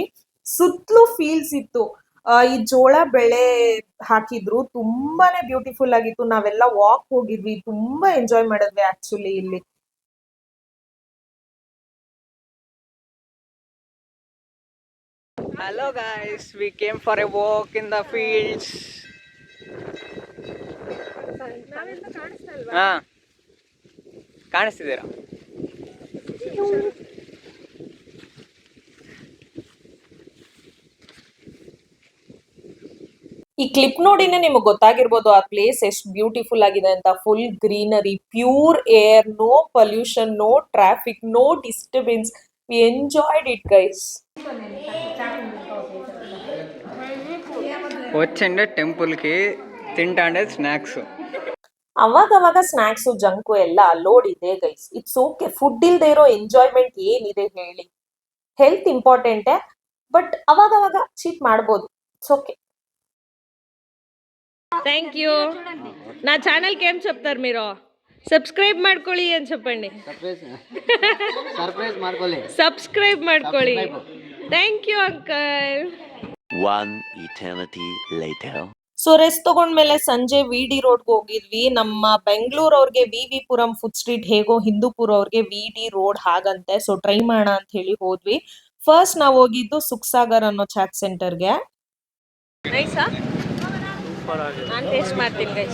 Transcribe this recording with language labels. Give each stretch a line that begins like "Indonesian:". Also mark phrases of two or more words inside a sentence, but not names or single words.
Kannada: ಸುತ್ತಲೂ ಫೀಲ್ಸ್ ಇತ್ತು. ಈ ಜೋಳ ಬೆಳೆ ಹಾಕಿದ್ರು. ತುಂಬಾನೇ ಬ್ಯೂಟಿಫುಲ್ ಆಗಿತ್ತು. ನಾವೆಲ್ಲ ವಾಕ್ ಹೋಗಿದ್ವಿ. ತುಂಬಾ ಎಂಜಾಯ್ ಮಾಡಿದ್ವಿ ಆಕ್ಚುಲಿ ಇಲ್ಲಿ.
English: Hello guys, We came for a walk in the fields.
Kannada: ಹಾ, ಕಾಣಿಸ್ತಿದ್ದೀರಾ? ಈ ಕ್ಲಿಪ್ ನೋಡಿನೇ ನಿಮಗೆ ಗೊತ್ತಾಗಿರ್ಬೋದು ಆ ಪ್ಲೇಸ್ ಎಷ್ಟು ಬ್ಯೂಟಿಫುಲ್ ಆಗಿದೆ ಅಂತ.
English: Full greenery, pure air, no pollution, no traffic, no disturbance. We enjoyed it guys.
Telugu: వచ్చిండే టెంపుల్కి తింటాండే స్నాక్స్.
Kannada: ಅವಾಗ ಸ್ನಾಕ್ಸು ಜಂಕು ಎಲ್ಲ ಅಲೋಡ್ ಇದೆ ಗೈಸ್.
English: It's okay.
Kannada: ಫುಡ್ ಇಲ್ದೇ ಇರೋ ಎಂಜಾಯ್ಮೆಂಟ್ ಏನಿದೆ ಹೇಳಿ?
English: health important,
Kannada: ಬಟ್ ಅವಾಗ ಚೀಟ್ ಮಾಡ್ಬೋದು.
English: It's okay. Thank you.
Telugu: నా ఛానల్కి ఏం చెప్తారు మీరు?
Kannada: ಸಬ್ಸ್ಕ್ರೈಬ್ ಮಾಡ್ಕೊಳ್ಳಿ
Telugu: అని చెప్పండి.
Kannada: ಸರ್ಪ್ರೈಸ್ ಮಾಡ್ಕೊಳ್ಳಿ. ಸಬ್ಸ್ಕ್ರೈಬ್ ಮಾಡ್ಕೊಳ್ಳಿ.
English: Thank you
Kannada: ಅಂಕಲ್.
English: One eternity later.
Kannada: ಸೊ ರೆಸ್ಟ್ ತಗೊಂಡ್ಮೇಲೆ ಸಂಜೆ ವಿಡಿ ರೋಡ್ಗೆ ಹೋಗಿದ್ವಿ. ನಮ್ಮ ಬೆಂಗಳೂರು ಅವ್ರಿಗೆ ವಿ ಪುರಂ ಫುಡ್ ಸ್ಟ್ರೀಟ್ ಹೇಗೋ ಹಿಂದೂಪುರ ಅವ್ರಿಗೆ ವಿಡಿ ರೋಡ್ ಹಾಗಂತೆ. ಸೊ ಟ್ರೈ ಮಾಡೋಣ ಅಂತ ಹೇಳಿ ಹೋದ್ವಿ. ಫಸ್ಟ್ ನಾವು ಹೋಗಿದ್ದು ಸುಖಸಾಗರ್ ಅನ್ನೋ ಚಾಟ್ ಸೆಂಟರ್ಗೆ. ನೈಸಾ? ನಾನು ಟೇಸ್ಟ್ ಮಾಡ್ತೀನಿ ಗೈಸ್.